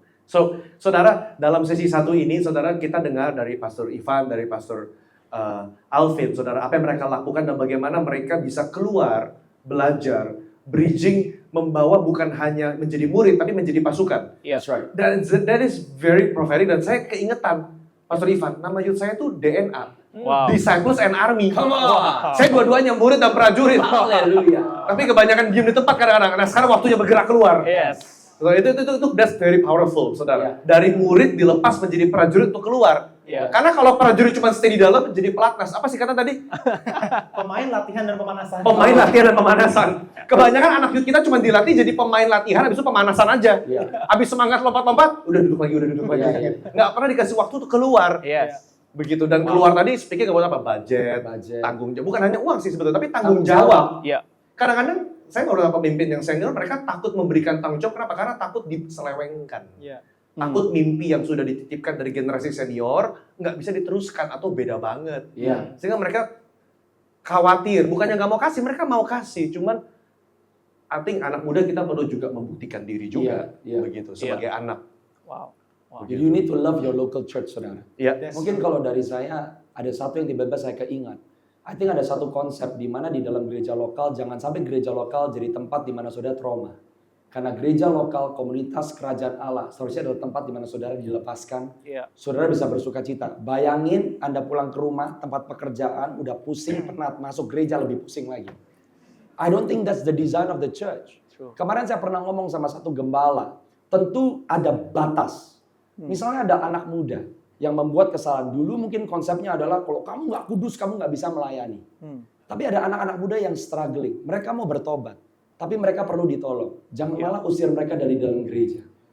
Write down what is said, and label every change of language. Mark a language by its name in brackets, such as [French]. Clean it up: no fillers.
[Indonesian] So, saudara, dalam sesi 1 ini, saudara, kita dengar dari Pastor Ivan, dari Pastor Alvin, saudara, apa yang mereka lakukan dan bagaimana mereka bisa keluar, belajar, bridging, membawa bukan hanya menjadi murid, tapi menjadi pasukan. [English] That's right. That is very prophetic, [Indonesian] dan saya keingetan, Pastor Ivan, nama youth saya tuh DNA. Wow. [English] Disciples and Army. Come on. [Indonesian] Saya dua-duanya murid dan prajurit. Haleluya. Tapi kebanyakan diam di tempat kadang-kadang. Nah, sekarang waktunya bergerak keluar. [English] Yes. So, [Indonesian] itu [English] that's very powerful, saudara. [Indonesian] Dari murid dilepas menjadi prajurit untuk keluar. Karena kalau prajurit cuma stay di dalam, jadi pelatnas. Apa sih kata tadi? Pemain latihan dan pemanasan. Pemain latihan dan pemanasan. Kebanyakan anak youth kita cuma dilatih jadi pemain latihan, habis itu pemanasan aja. Habis semangat lompat-lompat, udah duduk lagi. Nggak pernah dikasih waktu untuk keluar. [English] Yes. [Indonesian] Begitu, dan keluar tadi speaking buat apa? Budget, tanggung jawab. Bukan hanya uang sih sebetulnya, tapi tanggung jawab. Iya. Kadang-kadang saya beberapa pemimpin yang senior, mereka takut memberikan tanggung jawab. Kenapa? Karena takut diselewengkan. Takut mimpi yang sudah dititipkan dari generasi senior nggak bisa diteruskan atau beda banget. Sehingga mereka khawatir. Bukannya nggak mau kasih, mereka mau kasih. Cuman [English] I think [Indonesian] anak muda kita perlu juga membuktikan diri juga. Begitu, sebagai anak. Wow. Jadi [English] you need to love your local church, saudara. [Indonesian] Iya. Mungkin kalau dari saya, ada satu yang tiba-tiba saya keingat. [English] I think [Indonesian] ada satu konsep di mana di dalam gereja lokal, jangan sampai gereja lokal jadi tempat di mana saudara trauma. Karena gereja lokal, komunitas kerajaan Allah, seharusnya adalah tempat di mana saudara dilepaskan. Saudara bisa bersuka cita. Bayangin Anda pulang ke rumah, tempat pekerjaan, udah pusing, penat, masuk gereja lebih pusing lagi. [English] I don't think that's the design of the church. True. [Indonesian] Kemarin saya pernah ngomong sama satu gembala, tentu ada batas. Misalnya ada anak muda yang membuat kesalahan. Dulu mungkin konsepnya adalah kalau kamu nggak kudus, kamu nggak bisa melayani. Tapi ada anak-anak muda yang struggling. Mereka mau bertobat, tapi mereka perlu ditolong. Jangan malah usir mereka dari dalam gereja.